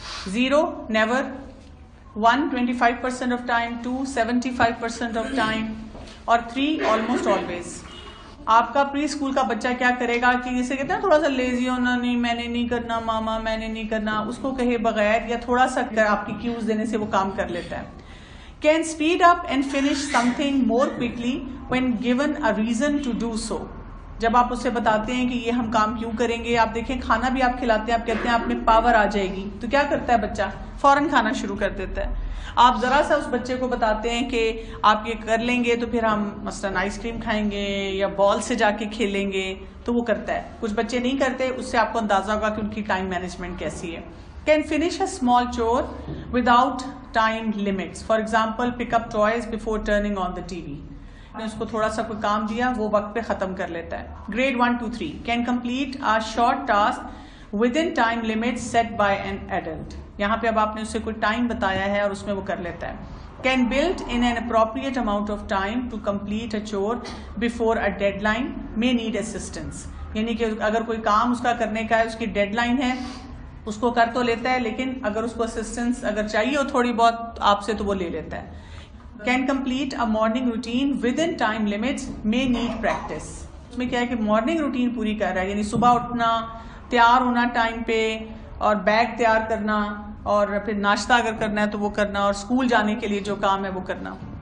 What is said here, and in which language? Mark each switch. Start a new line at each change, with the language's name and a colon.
English: 0 never, 1 25% of time, 2 75% of time, اور 3 almost always.
Urdu: آپ کا پری اسکول کا بچہ کیا کرے گا کہ جسے کہتے ہیں تھوڑا سا لیزی ہونا، نہیں میں نے نہیں کرنا ماما، میں نے نہیں کرنا، اس کو کہے بغیر یا تھوڑا سا آپ کی کیوز دینے سے وہ کام کر لیتا ہے.
English: Can speed up and finish something more quickly when given a reason to do so.
Urdu: جب آپ اسے بتاتے ہیں کہ یہ ہم کام کیوں کریں گے، آپ دیکھیں کھانا بھی آپ کھلاتے ہیں، آپ کہتے ہیں آپ میں پاور آ جائے گی، تو کیا کرتا ہے بچہ؟ فوراً کھانا شروع کر دیتا ہے. آپ ذرا سا اس بچے کو بتاتے ہیں کہ آپ یہ کر لیں گے تو پھر ہم مثلاً آئس کریم کھائیں گے یا بال سے جا کے کھیلیں گے، تو وہ کرتا ہے. کچھ بچے نہیں کرتے، اس سے آپ کو اندازہ ہوگا کہ ان کی ٹائم مینجمنٹ کیسی ہے.
English: Can finish a small chore without time limits. For example, pick up toys before turning on the TV.
Urdu: نے اس کو تھوڑا سا کوئی کام دیا، وہ وقت پہ ختم کر لیتا ہے.
English: Grade 1 to 3 can complete a short task within time limits set by an adult.
Urdu: یہاں پہ اب آپ نے اسے کوئی ٹائم بتایا ہے اور اس میں وہ کر لیتا ہے.
English: Can build in an appropriate amount of time to complete a chore before a deadline, may need assistance.
Urdu: یعنی کہ اگر کوئی کام اس کا کرنے کا ہے، اس کی ڈیڈ لائن ہے، اس کو کر تو لیتا ہے، لیکن اگر اس کو اسسٹنس اگر چاہیے ہو تھوڑی بہت آپ سے تو وہ لے لیتا ہے.
English: Can complete a morning routine within time limits, may need practice.
Urdu: اس میں کیا ہے کہ مارننگ روٹین پوری کر رہا ہے، یعنی صبح اٹھنا، تیار ہونا ٹائم پہ، اور بیگ تیار کرنا، اور پھر ناشتہ اگر کرنا ہے تو وہ کرنا، اور اسکول جانے کے لیے جو کام ہے وہ کرنا.